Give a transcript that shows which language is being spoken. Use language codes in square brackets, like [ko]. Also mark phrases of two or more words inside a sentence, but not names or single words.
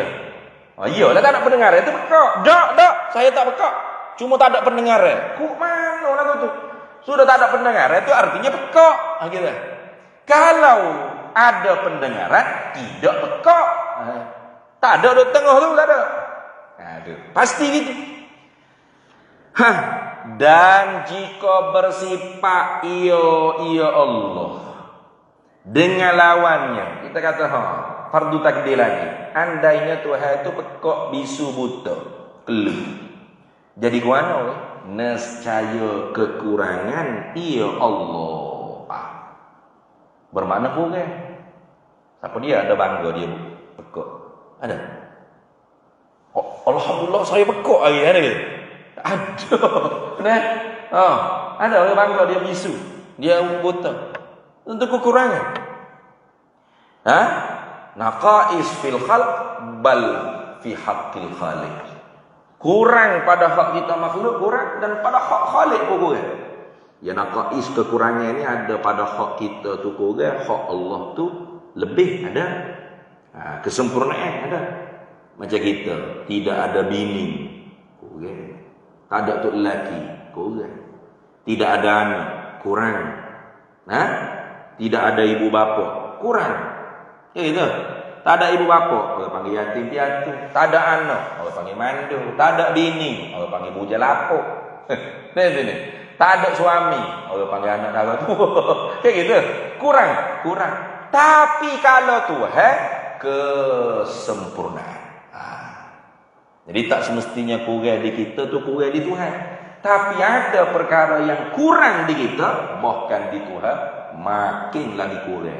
[ms] Iyalah tak ada pendengaran itu pekok. Tak, saya tak pekok. Cuma tak ada pendengaran. Kok mana lagu tu? Sudah tak ada pendengaran itu artinya pekok. Gitu. Kalau ada pendengaran, tidak pekok. Tak ada di tengah tu, tak ada. Pasti gitu. Dan jika bersifat iya Allah dengan lawannya, kita kata fardu takdir lagi. Andainya Tuhan itu pekok bisu buta, kelu. Jadi kuano nescaya kekurangan iya Allah. Bermakna kurang. Siapa dia ada bangga dia pekok? Ada. Alhamdulillah saya pekok lagi ada gitu. Ada. Nah, ada orang bangga dia bisu, dia buta. Untuk kekurangan. [ar] Naqais fil khalq bal fi haqqil khaliq. [ms] Kurang pada hak kita makhluk kurang dan pada hak Khalik pun kurang. Ya naqais kekurangan ini ada pada hak kita tu kurang, hak Allah tu lebih ada. Kesempurnaan ada. Macam kita tidak ada bini, kurang. Tak ada tu lelaki, kurang. Tidak ada anak, kurang. Tidak ada ibu bapa, kurang. Ya gitu. Tak ada ibu bapa, orang panggil yatim piatu. Tak ada anak, orang panggil mandu. Tak ada bini, orang panggil bujal lapuk. Lihat sini. Tak ada suami, orang panggil anak dara tua. Kayak gitu. Kurang. Tapi kalau Tuhan kesempurnaan. Jadi tak semestinya kurang di kita tu kurang di Tuhan. Tapi ada perkara yang kurang di kita, bahkan di Tuhan makin lagi kurang.